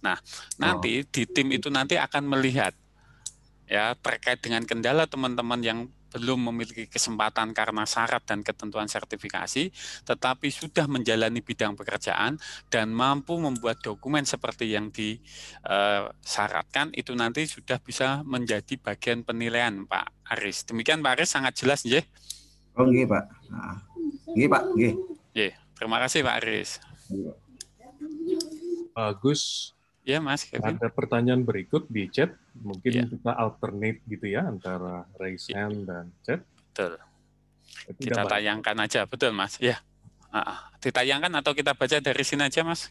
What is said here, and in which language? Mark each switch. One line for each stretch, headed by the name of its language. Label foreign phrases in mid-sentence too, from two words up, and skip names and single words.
Indonesian: Nah, nanti di tim itu nanti akan melihat ya terkait dengan kendala teman-teman yang belum memiliki kesempatan karena syarat dan ketentuan sertifikasi, tetapi sudah menjalani bidang pekerjaan dan mampu membuat dokumen seperti yang disyaratkan, itu nanti sudah bisa menjadi bagian penilaian Pak Aris. Demikian Pak Aris, sangat jelas,
Javanese: nggih? Oh, nggih Pak. Nggih Pak, nggih.
Indonesian: Terima kasih Pak Aris. Bagus. Ya Mas Kevin. Ada pertanyaan berikut di chat, mungkin kita alternate gitu ya antara
English: raise hand
Indonesian: dan chat. Betul. Kita tayangkan aja, betul Mas. Ya. Ditayangkan atau kita baca dari sini aja Mas?